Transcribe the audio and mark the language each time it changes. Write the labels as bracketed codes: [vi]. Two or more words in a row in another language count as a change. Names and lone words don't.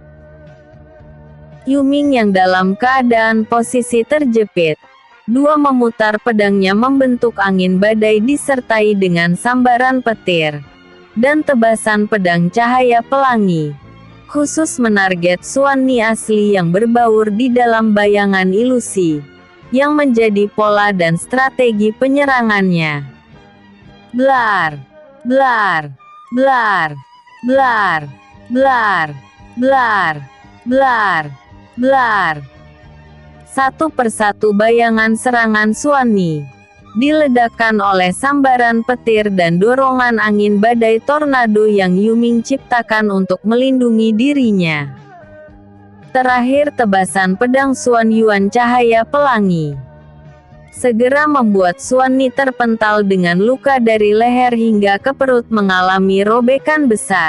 [id] Yuming yang dalam keadaan posisi terjepit, 2 memutar pedangnya membentuk angin badai disertai dengan sambaran petir dan tebasan pedang cahaya pelangi, khusus menarget Xuan Ni asli yang berbaur di dalam bayangan ilusi, yang menjadi pola dan strategi penyerangannya. Blar! Blar! Blar! Blar! Blar! Blar! Blar! Blar! Satu persatu bayangan serangan Xuan Ni diledakkan oleh sambaran petir dan dorongan angin badai tornado yang Yuming ciptakan untuk melindungi dirinya. Terakhir tebasan pedang Xuan Yuan cahaya pelangi segera membuat Xuan Ni terpental dengan luka dari leher hingga ke perut mengalami robekan besar.